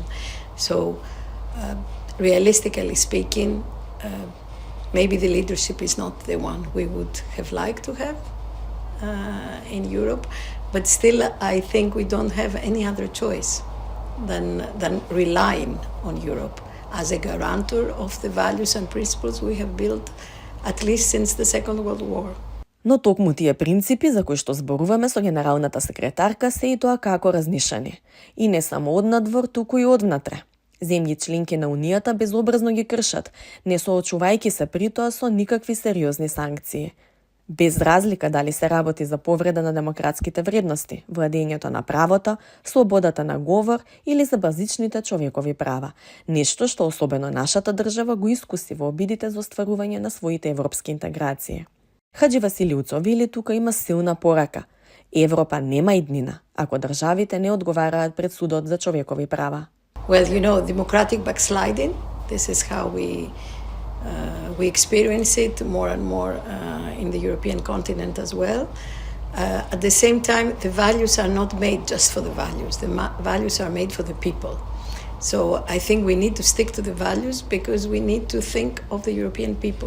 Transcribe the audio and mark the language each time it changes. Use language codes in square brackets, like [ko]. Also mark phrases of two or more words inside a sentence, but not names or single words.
[en] So, realistically speaking, maybe the leadership is not the one we would have liked to have in Europe, but still I think we don't have any other choice than relying on Europe as a guarantor of the values and principles we have built at least since the Second World War. [mk] Но токму тие принципи за кои што зборуваме со генералната секретарка се и тоа како разнишани. И не само од надвор, туку и од внатре. Земји членки на Унијата безобразно ги кршат, не соочувајќи се притоа со никакви сериозни санкции. Без разлика дали се работи за повреда на демократските вредности, владењето на правото, слободата на говор или за базичните човекови права, нешто што особено нашата држава го искуси во обидите за остварување на своите европски интеграции. Хаджи Василиуцов вели тука има силна порака. Европа нема иднина, ако државите не одговараат пред судот за човекови права. [en] Well, you know, democratic backsliding, this is how we experience it more and more in the European continent as well. At the same time, the values are not made just for the values. The values are made for the people. So I think we need to stick to the values because we need to think of the European people.